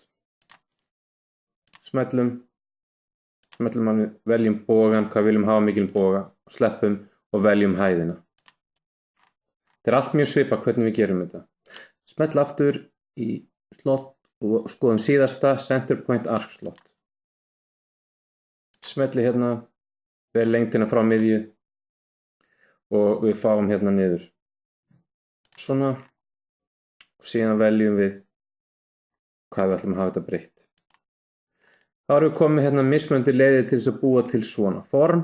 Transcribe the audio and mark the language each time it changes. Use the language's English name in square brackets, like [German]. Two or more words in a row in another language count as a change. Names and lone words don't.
[Icelandic] Smellum að við veljum bogan, hvað viljum hafa mikilvæg boga, sleppum og veljum hæðina. Þetta er allt mjög svipað hvernig við gerum þetta. Smell aftur í slott og skoðum síðasta [English] center point arc [Icelandic] slott. Smelli hérna, vel lengdina frá miðju og við fáum hérna niður. Svona. Og síðan veljum við hvað við ætlum að hafa þetta breytt. Þá erum við komið hérna mismunandi leiðir til þess að búa til svona form.